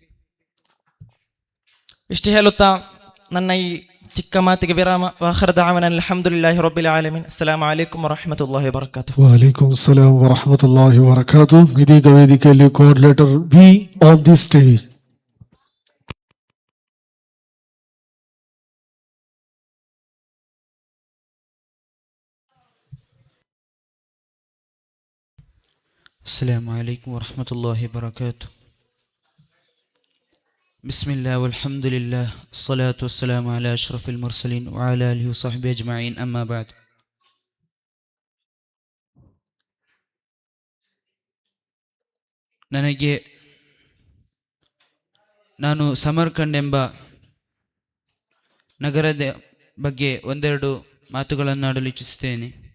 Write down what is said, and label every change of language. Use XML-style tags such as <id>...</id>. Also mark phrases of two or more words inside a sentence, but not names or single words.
<kn>ಇಷ್ಟು ಹೇಳುತ್ತಾ ನನ್ನ ಈ ಚಿಕ್ಕ ಮಾತಿಗೆ ವಿರಾಮ.</kn> <ar>وآخر دعوانا الحمد لله رب العالمين. السلام عليكم ورحمة الله وبركاته. وعليكم السلام ورحمة الله وبركاته.</ar> <kn>ಇದೀಗ ವೇದಿಕೆಯಲ್ಲಿ</kn> <en>coordinator be on the stage.</en> <ar>السلام عليكم ورحمة الله وبركاته. بسم الله والحمد لله الصلاة والسلام على أشرف المرسلين وعلى آله وصحبه أجمعين أما بعد.</ar> <kn>ನಾನು ಸಮರ್ಕಂಡ್ ಎಂಬ ನಗರದ ಬಗ್ಗೆ ಒಂದೆರಡು ಮಾತುಗಳನ್ನು ಆಡಲು ಇಚ್ಛಿಸುತ್ತೇನೆ.</kn>